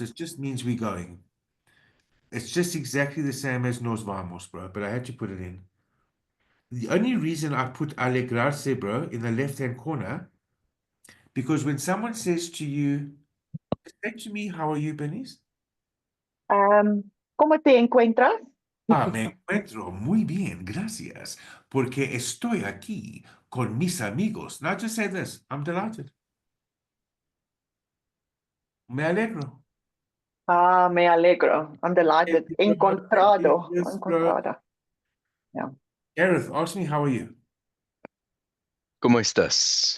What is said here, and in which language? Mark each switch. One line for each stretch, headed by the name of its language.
English: It just means we're going. It's just exactly the same as
Spanish: nos vamos,
English: bro, but I had to put it in. The only reason I put alegrarse, bro, in the left-hand corner, because when someone says to you, say to me, how are you, Bernice?
Spanish: ¿Cómo te encuentras? Ah, me encuentro muy bien, gracias, porque estoy aquí con mis amigos.
English: Now just say this, I'm delighted.
Spanish: Me alegro. Ah, me alegro.
English: I'm delighted.
Spanish: Encontrado.
English: Yes, bro.
Spanish: Encontrada. Yeah.
English: Gareth, ask me, how are you?
Spanish: ¿Cómo estás?